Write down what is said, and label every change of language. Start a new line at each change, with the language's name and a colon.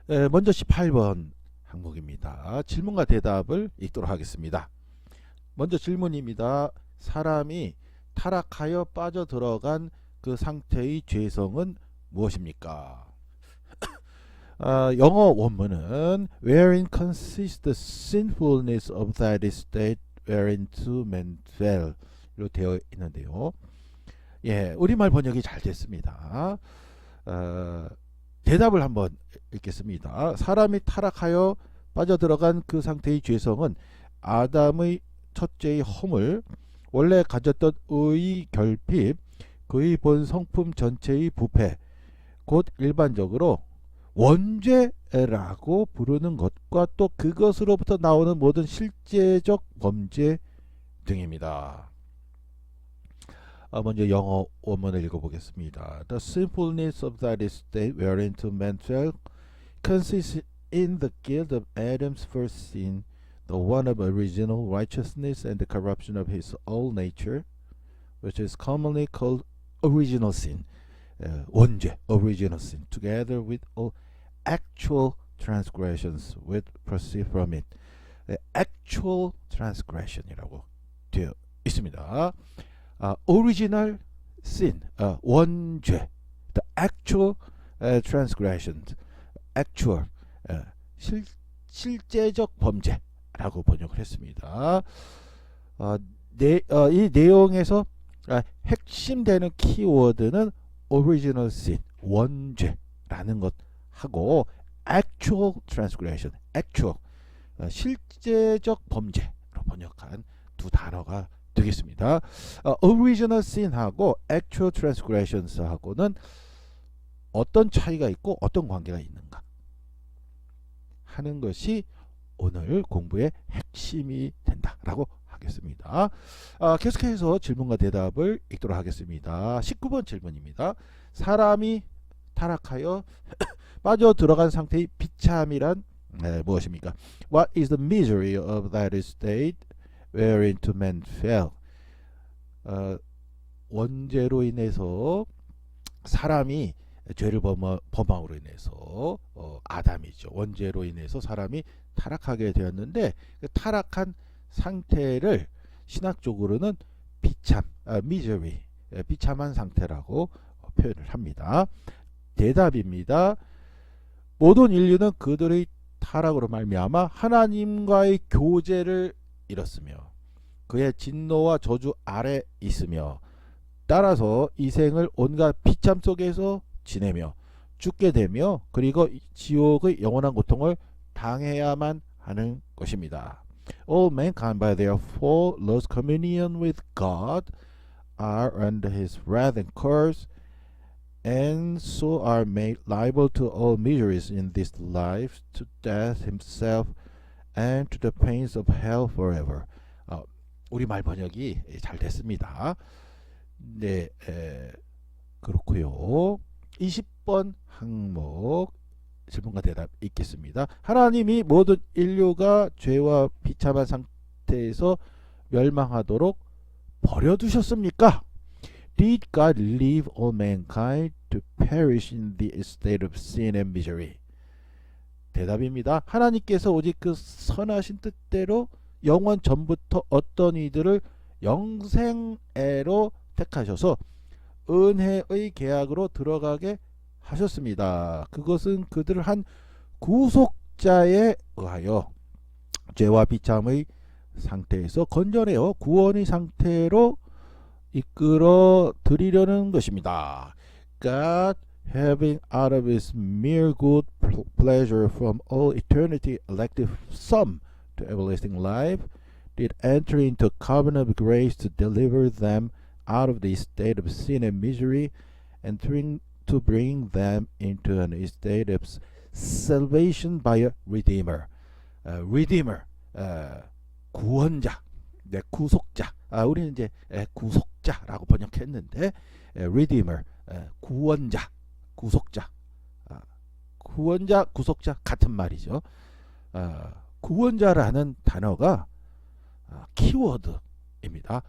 Korean: 먼저 18번 항목입니다. 질문과 대답을 읽도록 하겠습니다. 먼저 질문입니다. 사람이 타락하여 빠져들어간 그 상태의 죄성은 무엇입니까? 영어 원문은
English: wherein consists the sinfulness of that state whereinto men fell
Korean: 로 되어 있는데요. 우리말 번역이 잘 됐습니다. 대답을 한번 읽겠습니다. 사람이 타락하여 빠져들어간 그 상태의 죄성은 아담의 첫째의 허물, 원래 가졌던 의의 결핍, 그의 본 성품 전체의 부패, 곧 일반적으로 원죄라고 부르는 것과 또 그것으로부터 나오는 모든 실제적 범죄 등입니다. 먼저 영어 원문을 읽어보겠습니다.
English: The sinfulness of that state whereinto man fell consists in the guilt of Adam's first sin, the one of original righteousness and the corruption of his old nature, which is commonly called original sin. 원죄, original sin, together with all actual transgressions which proceed from it.
Korean: actual transgression이라고 되어 있습니다.
English: original sin, 원죄, the actual transgressions, actual,
Korean: 실제적 범죄라고 번역을 했습니다. 이 내용에서 핵심되는 키워드는 original sin, 원죄라는 것 하고 actual transgression, actual, 실제적 범죄로 번역한 두 단어가 되겠습니다. original sin하고 actual transgressions하고는 어떤 차이가 있고 어떤 관계가 있는가 하는 것이 오늘 공부의 핵심이 된다라고 하겠습니다. 계속해서 질문과 대답을 읽도록 하겠습니다. 19번 질문입니다. 사람이 타락하여 빠져 들어간 상태의 비참이란 무엇입니까?
English: What is the misery of that state whereinto man fell?
Korean: 원죄로 인해서 사람이 죄를 범함으로 인해서 아담이죠. 원죄로 인해서 사람이 타락하게 되었는데 그 타락한 상태를 신학적으로는 비참, misery, 비참한 상태라고 표현을 합니다. 대답입니다. 모든 인류는 그들의 타락으로 말미암아 하나님과의 교제를 잃었으며 그의 진노와 저주 아래 있으며 따라서 이 생을 온갖 비참 속에서 지내며 죽게 되며 그리고 지옥의 영원한 고통을 당해야만 하는 것입니다.
English: All mankind by their fall lost communion with God, are under his wrath and curse, and so are made liable to all miseries in this life, to death himself, and to the pains of hell forever.
Korean: 우리말 번역이 잘 됐습니다. 네, 그렇고요. 20번 항목 질문과 대답 읽겠습니다. 하나님이 모든 인류가 죄와 비참한 상태에서 멸망하도록 버려두셨습니까?
English: Did God leave all mankind to perish in the state of sin and misery?
Korean: 대답입니다. 하나님께서 오직 그 선하신 뜻대로 영원 전부터 어떤 이들을 영생애로 택하셔서 은혜의 계약으로 들어가게 하셨습니다. 그것은 그들을 한 구속자에 의하여 죄와 비참의 상태에서 건져내어 구원의 상태로 이끌어 드리려는 것입니다.
English: God, having out of his mere good pleasure from all eternity elected some to everlasting life, did enter into a covenant of grace to deliver them out of the state of sin and misery, and to bring them into an state of salvation by a redeemer.
Korean: redeemer, 구원자, 네, 구속자. 우리는 이제 구속자라고 번역했는데 redeemer, 구원자, 구속자. 구원자, 구속자 같은 말이죠. 구원자라는 단어가 키워드입니다.